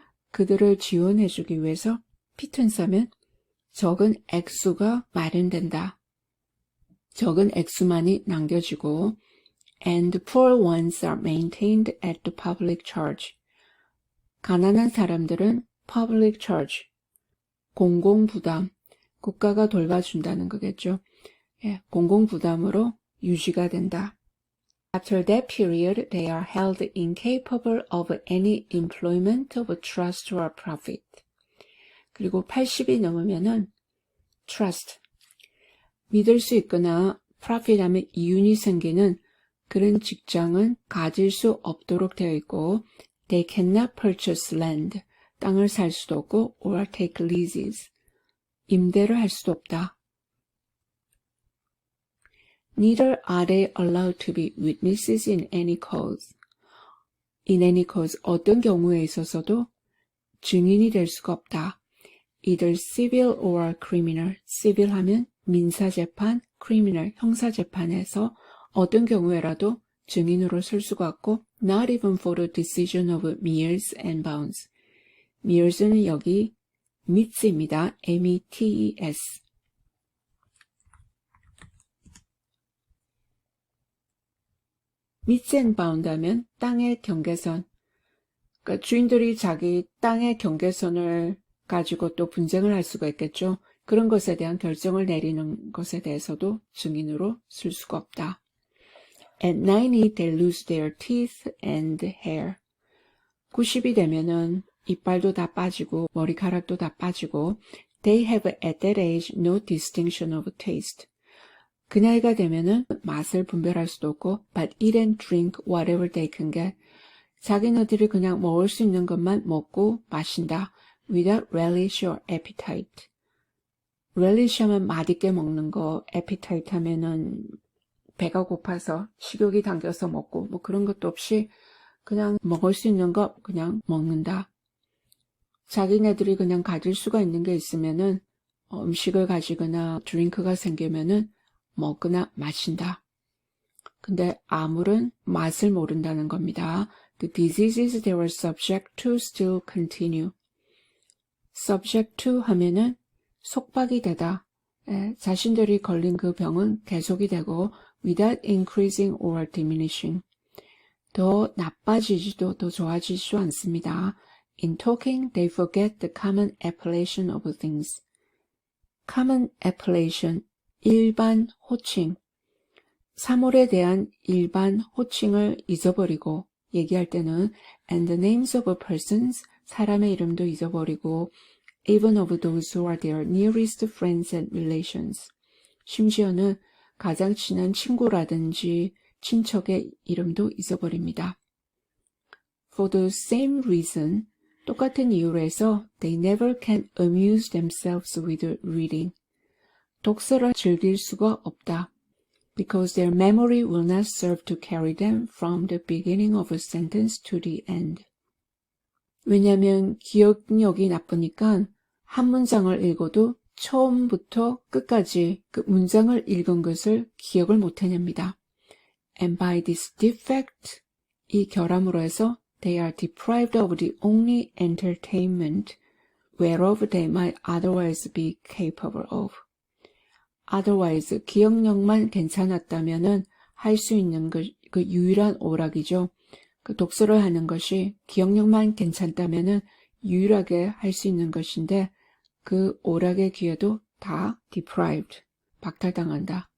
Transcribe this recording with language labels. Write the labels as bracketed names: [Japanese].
[Korean] 그들을 지원해주기 위해서 pittance 하면 적은 액수가 마련된다. 적은 액수만이 남겨지고 [English] and poor ones are maintained at the public charge. [Korean] 가난한 사람들은 public charge, 공공부담, 국가가 돌봐준다는 거겠죠. 공공부담으로 유지가 된다. [English] After that period, they are held incapable of any employment of trust or profit. [Korean] 그리고 80이 넘으면은 trust, 믿을 수 있거나 profit 하면 이윤이 생기는 그런 직장은 가질 수 없도록 되어 있고 [English] they cannot purchase land, [Korean] 땅을 살 수도 없고 [English] or take leases, [Korean] 임대를 할 수도 없다. [English] Neither are they allowed to be witnesses in any cause. In any cause, [Korean] 어떤 경우에 있어서도 증인이 될 수가 없다. [English] Either civil or criminal. [Korean] civil 하면 민사재판, criminal, 형사재판에서 어떤 경우에라도 증인으로 쓸 수가 없고 [English] not even for the decision of meres and bounds. [Korean] meres는 여기 meets입니다. M-E-T-E-S. meets and bound 하면 땅의 경계선. 그러니까 주인들이 자기 땅의 경계선을 가지고 또 분쟁을 할 수가 있겠죠. 그런 것에 대한 결정을 내리는 것에 대해서도 증인으로 쓸 수가 없다. [English] At 90, they lose their teeth and hair. [Korean] 90이 되면은 이빨도 다 빠지고 [English] 머리카락도 다 빠지고 they have at that age no distinction of taste. [Korean] 그 나이가 되면은 맛을 분별할 수도 없고 [English] but eat and drink whatever they can get. [Korean] 자기네들이 그냥 먹을 수 있는 것만 먹고 마신다. [English] without relish or appetite. [Korean] relish 하면 맛있게 먹는 거, appetite 하면은 배가 고파서 식욕이 당겨서 먹고 뭐 그런 것도 없이 그냥 먹을 수 있는 거 그냥 먹는다. 자기네들이 그냥 가질 수가 있는 게 있으면은 음식을 가지거나 드링크가 생기면은 먹거나 마신다. 근데 아무런 맛을 모른다는 겁니다. [English] The diseases they were subject to still continue. [Korean] subject to 하면은 속박이 되다. 자신들이 걸린 그 병은 계속이 되고 [English] without increasing or diminishing. [Korean] 더 나빠지지도 더 좋아지지도 않습니다. [English] In talking, they forget the common appellation of things. [Korean] common appellation, 일반 호칭. 사물에 대한 일반 호칭을 잊어버리고 얘기할 때는 [English] and the names of persons, [Korean] 사람의 이름도 잊어버리고 [English] even of those who are their nearest friends and relations. [Korean] 심지어는 가장 친한 친구라든지 친척의 이름도 잊어버립니다. [English] For the same reason, [Korean] 똑같은 이유로 해서 [English] they never can amuse themselves with reading. [Korean] 독서를 즐길 수가 없다. [English] Because their memory will not serve to carry them from the beginning of a sentence to the end. [Korean] 왜냐하면 기억력이 나쁘니까 한 문장을 읽어도 처음부터 끝까지 그 문장을 읽은 것을 기억을 못해냅니다. [English] And by this defect, [Korean] 이 결함으로 해서 [English] they are deprived of the only entertainment whereof they might otherwise be capable of. [Korean] otherwise, 기억력만 괜찮았다면은 할 수 있는 그 유일한 오락이죠. 그 독서를 하는 것이 기억력만 괜찮다면은 유일하게 할 수 있는 것인데 그 오락의 기회도 다 deprived, 박탈당한다.